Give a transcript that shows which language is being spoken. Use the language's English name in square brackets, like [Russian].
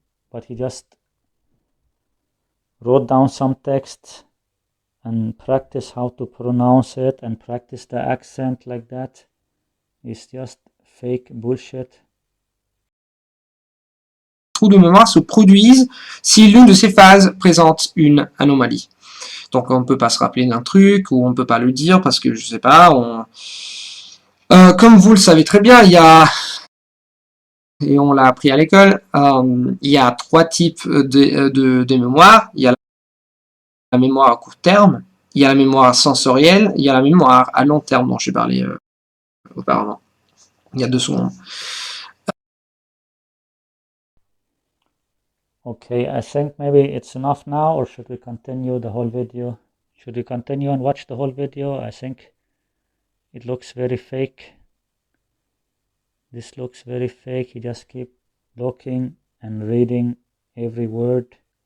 [English] But he just wrote down some text and practice how to pronounce it and practice the accent like that. It's just fake bullshit. [French] Trous de mémoire se produisent si l'une de ces phases présente une anomalie. Donc on ne peut pas se rappeler d'un truc, ou on ne peut pas le dire parce que, je sais pas, comme vous le savez très bien, il y a, et on l'a appris à l'école, il y a 3 types de mémoire. Il y a la mémoire à court terme, il y a la mémoire sensorielle, il y a la mémoire à long terme dont j'ai parlé auparavant, il y a 2 secondes. [English] Okay, I think maybe it's enough now, or should we continue the whole video? Should we continue and watch the whole video? I think it looks very fake. This looks very fake. He just keep looking and reading every word.